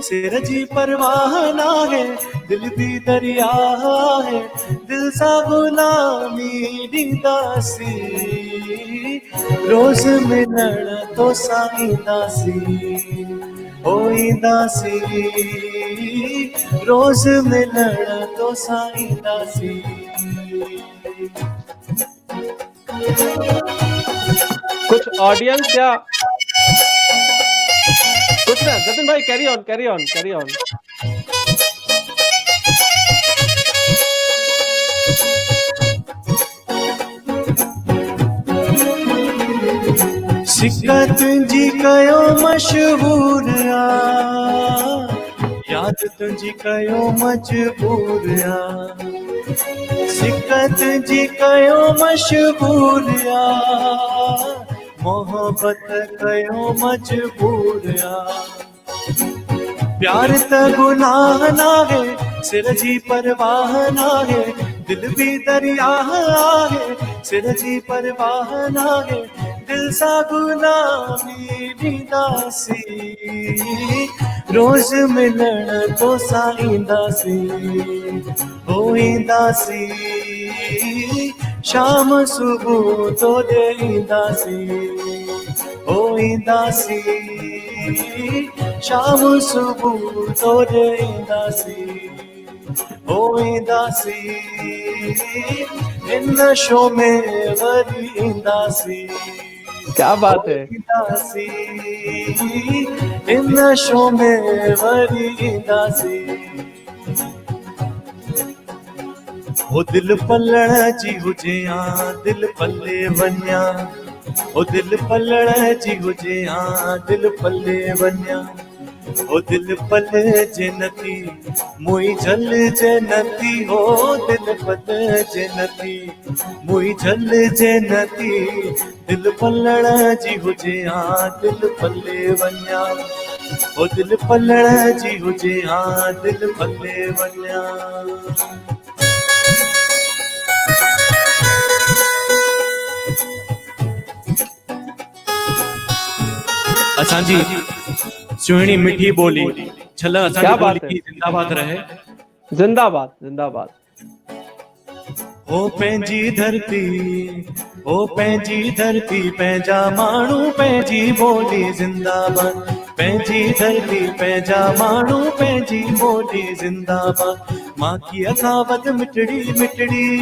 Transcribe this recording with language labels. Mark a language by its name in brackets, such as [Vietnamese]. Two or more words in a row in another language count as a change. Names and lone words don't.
[Sindhi] सिर जी परवाह नाहे, दिल भी दरिया है। दिल सा गुलामी ॾींदासी, रोज़ मिलण तो सां ईंदासी, हो ईंदासी रोज़ मिलण तो सां ईंदासी। [Hindi] कुछ ऑडियंस या कुछ ना, जतिन भाई [English] carry on, carry on, carry on. [Sindhi] सिक तुंहिंजी कयो मशहूर आ, याद तुंहिंजी कयो मजबूर आ। सिक तुंहिंजी कयो मशहूर आ, मोहब्बत कयो मजबूर आ। प्यार त गुनाह नाहे, सिर जी परवाह नाहे। दिल भी दरिया आहे, सिर जी परवाह नाहे। दिल सा गुलामी ॾींदासी, रोज़ मिलण तो सां ईंदासी, हो ईंदासी शाम सुबुह तो ॾे ईंदासी, हो ईंदासी शाम सुबह तोरे ईंदासी हो ईंदासी इन शो में वरी ईंदासी [Hindi] क्या बात है। [Sindhi] ईंदासी इन शो में वरी ईंदासी हो दिल पलण जी हुजे आ दिल पले वञा हो दिल पलण जी हुजे आ दिल पले वञा हो दिल पले जनती मुई जल जनती हो दिल पले जनती मुई जल जनती दिल पलण जी हुजे आ दिल पले वञा हो दिल पलण जी हुजे आ दिल पले वञा असांजी सुहिणी मिठी बोली छल [Hindi] क्या [Sindhi] असांजी [Hindi] बात [Sindhi] बोली [Hindi] है। की जिंदाबाद रहे जिंदाबाद जिंदाबाद। [Sindhi] हो पंहिंजी धरती हो पंहिंजी धरती पंहिंजा माण्हू पंहिंजी ॿोली ज़िंदाबाद पंहिंजी धरती पंहिंजा माण्हू पंहिंजी ॿोली ज़िंदाबाद मां की अखावत मिटड़ी मिटड़ी